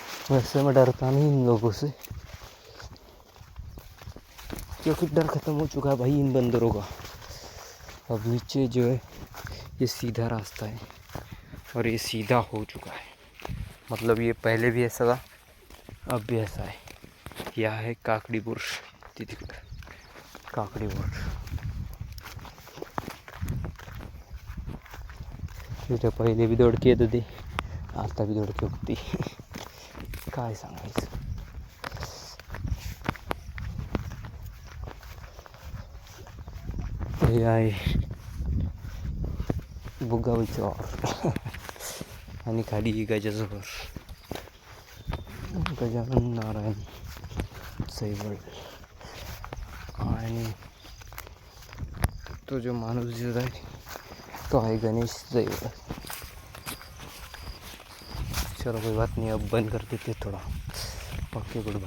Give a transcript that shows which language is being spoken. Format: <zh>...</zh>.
<hi>वैसे मैं डरता नहीं इन लोगों से क्योंकि डर खत्म हो चुका है भाई इन बंदरों का. अब नीचे जो है ये सीधा रास्ता है और ये सीधा हो चुका है. मतलब ये पहले भी ऐसा था अब भी ऐसा है. यह है काकड़ी बुर्श.</hi> <mr>तिथे काकड़ी बुर्श तिथे पहिले बी दोडकी येत होती आता बी दोडकी होती. काय सांगायचं. हे आहे बुगावीचं वावर आणि खाली गजाचं घर. गजानन नारायण सैवळ. आणि तो जो माणूस दिसत आहे तो आहे गणेश सैवळ.</mr> <hi>चलो कोई बात नहीं अब बंद कर देते थोड़ा.</hi> <en>Okay goodbye.</en>